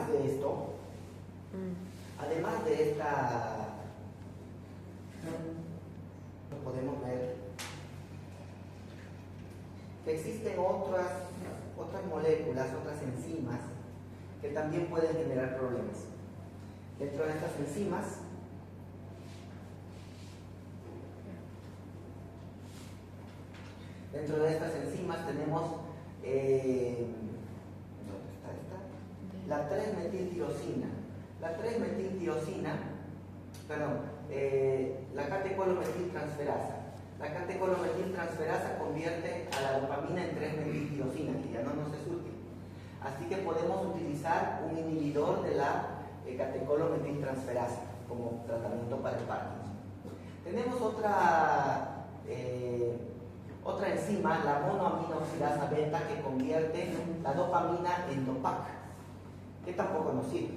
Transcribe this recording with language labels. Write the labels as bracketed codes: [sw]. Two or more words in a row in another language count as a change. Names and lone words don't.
[es] Además de esto, Además de esta, lo podemos ver, que existen otras moléculas, otras enzimas, que también pueden generar problemas. Dentro de estas enzimas, tenemos, ¿dónde está esta? La 3-metiltirosina. La 3-metiltirosina, la catecolometiltransferasa. La catecolometiltransferasa convierte a la dopamina en 3-metiltirosina, que ya no nos es útil. Así que podemos utilizar un inhibidor de la catecolometiltransferasa como tratamiento para el Parkinson. Tenemos otra enzima, la monoaminoxidasa beta, que convierte la dopamina en DOPAC, que tampoco nos sirve.